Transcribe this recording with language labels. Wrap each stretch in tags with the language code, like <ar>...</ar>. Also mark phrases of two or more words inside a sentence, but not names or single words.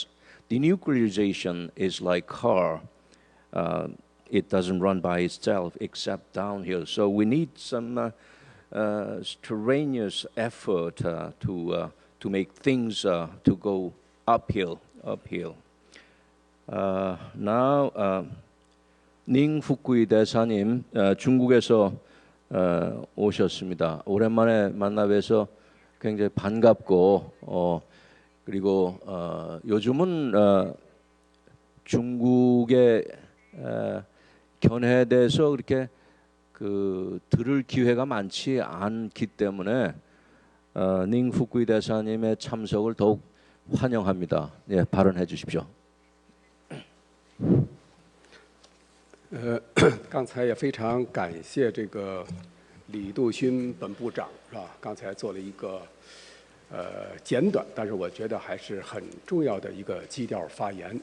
<en>Denuclearization is like car. It doesn't run by itself except downhill. So we need some strenuous effort to make things to go uphill. Now,</en> <ko>닝 후쿠이 대사님, 중국에서 오셨습니다. 오랜만에 만나 뵈서 굉장히 반갑고, 그리고 요즘은 중국의 견해에 대해서 그렇게 들을 기회가 많지 않기 때문에 닝 후쿠이 대사님의 참석을 더욱 환영합니다. 예, 발언해 주십시오.</ko> <zh>刚才也非常感谢这个李杜勋本部长，是吧？刚才做了一个简短，但是我觉得还是很重要的一个基调发言。</zh>